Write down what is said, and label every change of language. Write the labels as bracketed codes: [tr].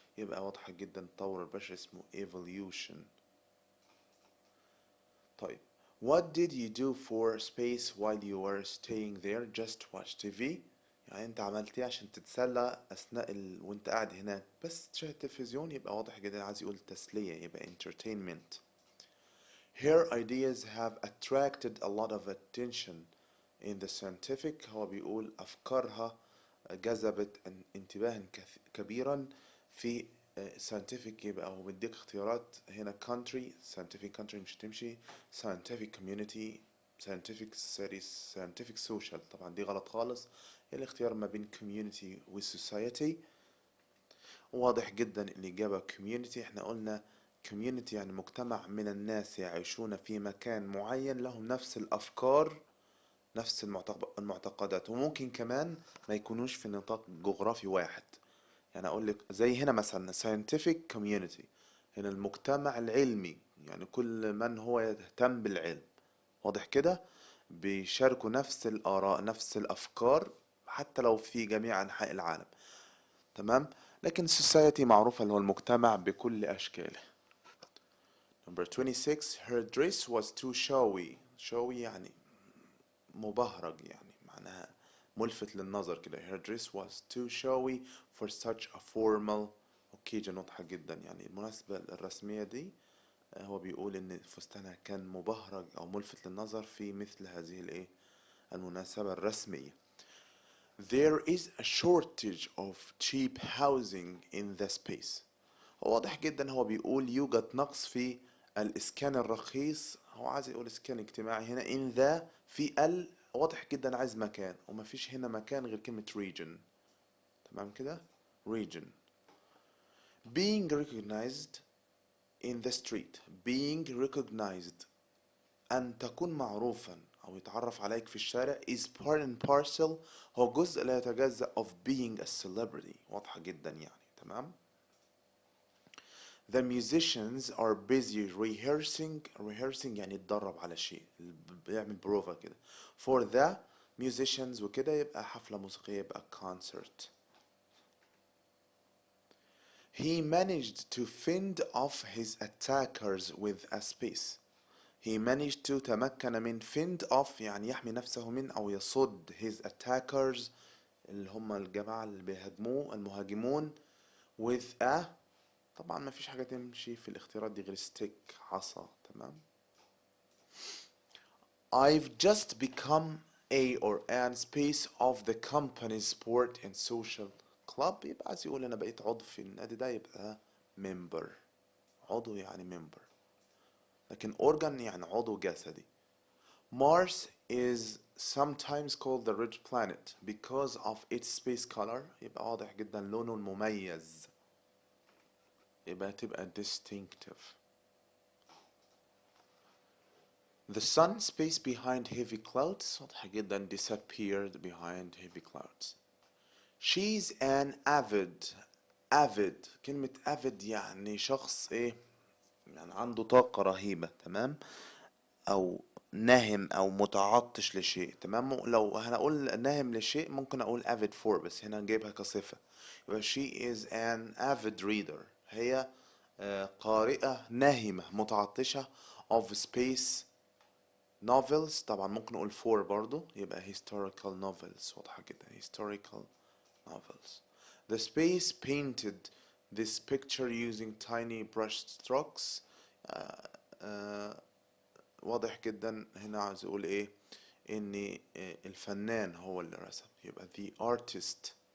[ar] يبقى واضحة جدا التطور البشري اسمه evolution. طيب [en] what did you do for space while you were staying there? Just watch TV. [ar] يعني انت عملت ايه عشان تتسلى اثناء وانت قاعد هناك بس تشاهد تلفزيون؟ يبقى واضح جدا عايز يقول تسلية، يبقى entertainment. [en] Her ideas have attracted a lot of attention in the scientific. [ar] هو بيقول أفكارها جذبت انتباها كبيرا في scientific. يبقى هو بيديك اختيارات هنا [en] country scientific country [ar] مش تمشي [en] scientific community scientific studies scientific social. [ar] طبعا دي غلط خالص، الاختيار ما بين community و society. واضح جدا الإجابة community. احنا قلنا community يعني مجتمع من الناس يعيشون في مكان معين لهم نفس الأفكار نفس المعتقدات، وممكن كمان ما يكونوش في نطاق جغرافي واحد. يعني أقول لك زي هنا مثلا scientific community، هنا المجتمع العلمي يعني كل من هو يهتم بالعلم. واضح كده بيشاركوا نفس الآراء نفس الأفكار حتى لو في جميع أنحاء العالم. تمام. لكن society معروفة اللي هو المجتمع بكل أشكاله. [en] Number 26, her dress was too showy. [ar] showy يعني مبهرج، يعني معناها ملفت للنظر كده. [en] her dress was too showy for such a formal occasion. [ar] واضحة جدا يعني المناسبة الرسمية دي هو بيقول ان فستانها كان مبهرج او ملفت للنظر في مثل هذه المناسبة الرسمية. [en] There is a shortage of cheap housing in the space. [ar] واضح جدا هو بيقول يوجد نقص في الإسكان الرخيص. هو عايز يقول إسكان اجتماعي هنا [en] in the [ar] في واضح جدا عايز مكان، ومفيش هنا مكان غير كلمة region. تمام كده region. [en] Being recognized in the street. being recognized [ar] أن تكون معروفا أو يتعرف عليك في الشارع [en] is part and parcel. [ar] هو جزء لا يتجزأ [en] of being a celebrity. [ar] واضحة جدا يعني. تمام. [en] The musicians are busy rehearsing [ar] يعني يتدرب على شيء، بيعمل بروفا كده. [en] For the musicians [ar] وكده يبقى حفلة موسيقية، يبقى concert. [en] He managed to fend off his attackers with a space. He managed to [ar] تمكن من [en] fend off [ar] يعني يحمي نفسه من أو يصد [en] his attackers [ar] اللي هم الجماعة اللي بيهاجموه المهاجمون [en] with a [ar] طبعا ما فيش حاجة تمشي في الاختيارات دي غير stick عصا. تمام. [en] I've just become a or an space of the company's sport and social club. [ar] يبقى عايز يقول أنا بقيت عضو في النادي ده، يبقى member. عضو يعني member، لكن organ يعني عضو جسدي. [en] Mars is sometimes called the red planet because of its space color. [ar] يبقى واضح جدا لونه المميز، يبقى تبقى distinctive. [en] The sun space behind heavy clouds. [ar] واضح جدا [en] disappeared behind heavy clouds. She's an avid [ar] كلمة avid يعني شخص ايه، يعني عنده طاقة رهيبة. تمام. او ناهم او متعطش لشيء. تمام. لو هنقول ناهم لشيء ممكن اقول avid for، بس هنا نجيبها كصفة. يبقى [en] she is an avid reader. [ar] هي قارئة ناهمة متعطشة [en] of space novels. [ar] طبعا ممكن نقول for برضو، يبقى historical novels. واضحة جدا [en] historical novels. The space painted this picture using tiny brush strokes. [ar] واضح جدا هنا عايز اقول ايه، ان الفنان هو اللي رسم، يبقى the artist.